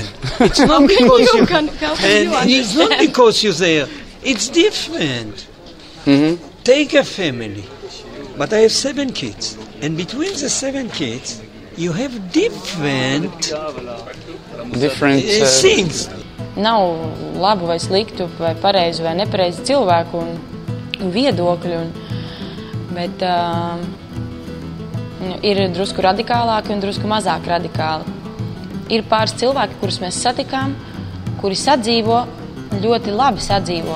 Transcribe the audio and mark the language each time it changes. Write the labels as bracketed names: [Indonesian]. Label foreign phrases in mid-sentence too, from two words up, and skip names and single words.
[English] understand. It's not because you can and it's not because you're there. It's different. Take a family. But I have 7 kids. And between the 7 kids, you have different things. [Latvian] Nav labu vai sliktu, vai pareizu vai nepareizu cilvēku un viedokļu, bet ir drusku radikālāki un drusku mazāk radikāli. Ir pāris cilvēki, kurus mēs satikām, kuri sadzīvo, ļoti labi sadzīvo.